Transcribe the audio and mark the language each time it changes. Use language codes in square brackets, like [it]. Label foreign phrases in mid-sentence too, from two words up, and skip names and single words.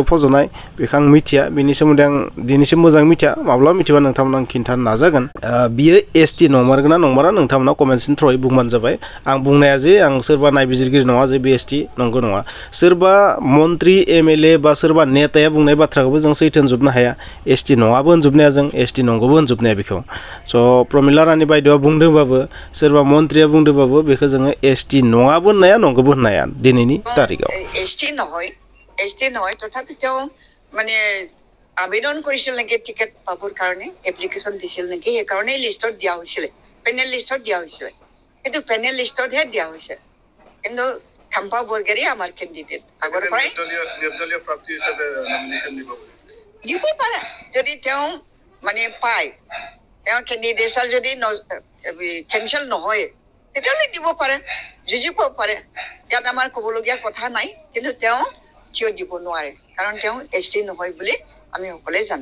[brx] फज'नाय बेखौ आं मिथिया बेनि सोमोन्दै आं दिनैसिम मोजां मिथिया माब्लाबा मिथिबा नोंथांमोन आं खिन्थानो नाजागोन बियो ST नंमारगोन ना नंमारा नोंथांमोना [en] comments through [brx] बुंबानो जाबाय आं बुंनाया जे आं सोरबा नायबिजिरगिरि नङा जे बे ST नंगौ नङा सोरबा मन्त्रि MLA बा सोरबा नेताया बुंनाय बाथ्राखौबो जों सैथो होनजोबनो हाया ST नङाबो होनजोबनो हाया जों ST नंगौबो होनजोबनो हाया बेखौ स' प्रमिला रानी बायदेवआ बुंदोंबाबो सोरबा मन्त्रिया बुंदोंबाबो बेखौ जोङो ST नङाबो होननाया नंगौबो होननाया दिनैनि तारिखाव [as] ST নহয় তথাপিতো মানে আবেদন কৰিছিল নেকি টিকেট পাবৰ কাৰণে এপ্লিকেশ্যন দিছিল নেকি সেইকাৰণে লিষ্টত দিয়া হৈছিল পেনেল লিষ্টত দিয়া হৈছিল কিন্তু পেনেল লিষ্টতহে দিয়া হৈছে কিন্তু খাম্পা বৰগেৰী আমাৰ কেণ্ডিডেট আগৰ পৰাই নিৰ্দলীয় প্ৰাৰ্থী হিচাপে নমিনেশ্যন দিব পাৰে যদি তেওঁ মানে পায় তেওঁ কেণ্ডিডেটছৰ যদি কেঞ্চেল নহয় তেতিয়াহ'লে দিব পাৰে যুঁজিব পাৰে ইয়াত আমাৰ ক'বলগীয়া কথা নাই কিন্তু তেওঁ থিয় দিব নোৱাৰে কাৰণ তেওঁ ST নহয় বুলি আমি সকলোৱে জানো